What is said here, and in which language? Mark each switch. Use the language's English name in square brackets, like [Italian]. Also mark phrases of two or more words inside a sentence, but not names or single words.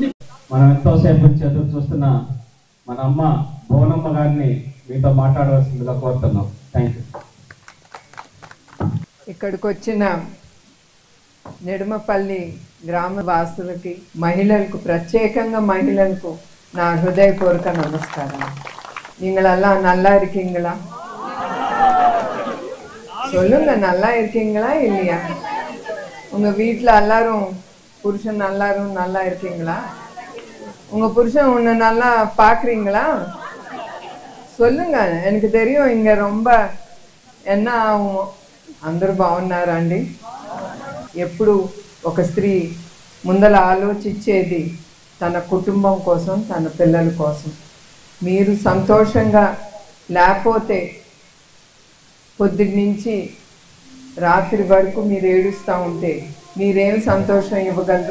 [Telugu] మనం ఎంతోసేపు నుంచి ఎదురు చూస్తున్న మన అమ్మ భువనమ్మ గారిని మీతో మాట్లాడవలసిందిగా కోరుతున్నాం. [English] thank you. [Telugu] ఇక్కడికి వచ్చిన నెడుమపల్లి గ్రామ వాసులకి, మహిళలకు, ప్రత్యేకంగా మహిళలకు నా హృదయపూర్వక நமஸ்காரம். [Tamil] நீங்களெல்லாம் நல்லா இருக்கீங்களா? சொல்லுங்க, நல்லா இருக்கீங்களா இல்லையா? உங்க வீட்டில் எல்லாரும் புருஷன் எல்லாரும் நல்லா இருக்கீங்களா? உங்க புருஷன் உன்னை நல்லா பார்க்குறீங்களா? சொல்லுங்க, எனக்கு தெரியும் இங்கே ரொம்ப என்ன ஆகும். [Telugu] అందరూ బాగున్నారా అండి? ఎప్పుడు ఒక స్త్రీ ముందల ఆలోచించేది తన కుటుంబం కోసం, తన పిల్లల కోసం. మీరు సంతోషంగా లేకపోతే పొద్దున్న నుంచి రాత్రి వరకు మీరు ఏడుస్తూ ఉంటే మీరేమి సంతోషం ఇవ్వగలరు?